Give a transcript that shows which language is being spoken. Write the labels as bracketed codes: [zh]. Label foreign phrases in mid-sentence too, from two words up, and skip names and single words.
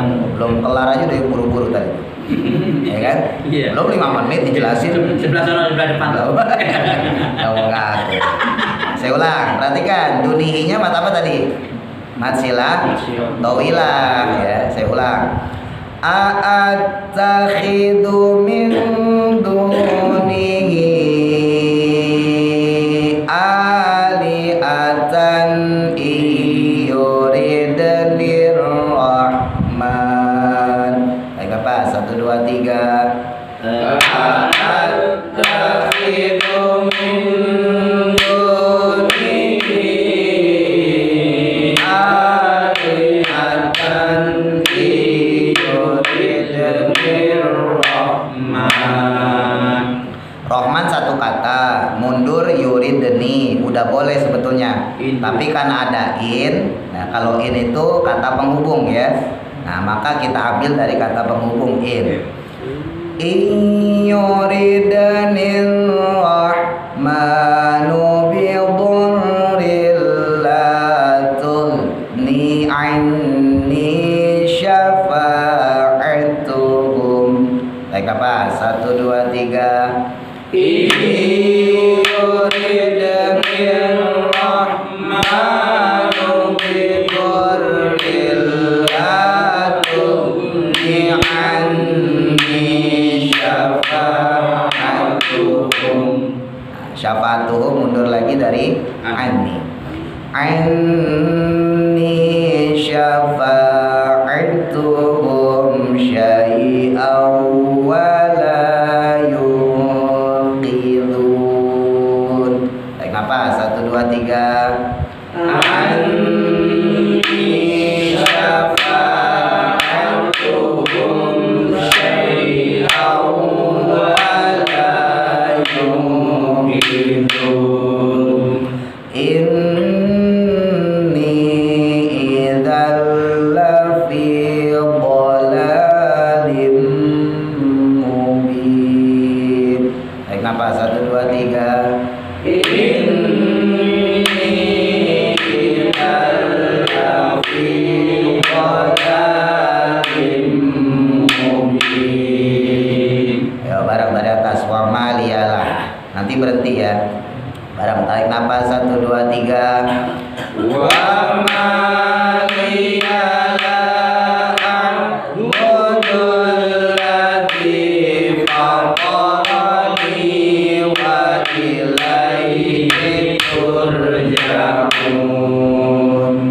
[id] Belum kelar aja udah buru-buru tadi. Ya kan? Iya. Belum 5 menit dijelasin. Sebelah sana, sebelah depan. Nggak mau ngaku. Saya ulang, perhatikan dunihinya mat apa tadi? [ar] مد صلة طويلة [id] ya. Saya ulang. [ar] أأتخذ من دونه آلهة يردن الرحمن. [id] Baik Bapak, 1, 2, 3. [ar] أأتخذ من دونه آلهة يردن الرحمن. [id] Rahman satu kata, mundur yuridni udah boleh sebetulnya. Tapi karena ada in, nah kalau in itu kata penghubung ya. Nah maka kita ambil dari kata penghubung in. [ar] إن يردن الرحمن بضر لا تغن عني شفاعتهم. [id] Baik apa? 1, 2, 3. [ar] إن يردن الرحمن بضر لا تغن عني شفاعتهم. [id] Syafa'atuhum mundur lagi dari anni. [ar] عني شفاعتهم شيئا ولا ينقذون. [id] Baik apa? 1, 2, 3. [ar] عني شفاعتهم شيئا ولا ينقذون. إني إذا لفي ضلال مبين. [id] Baik apa? 1, 2, 3. [ar] إني إذا لفي ضلال مبين. [id] Ayo bareng dari atas. [ar] وما لي لا. [id] Nanti berhenti ya. Bareng tarik nafas 1, 2, 3. [ar] وما لي لا أعبد الذي فطرني وإليه ترجعون.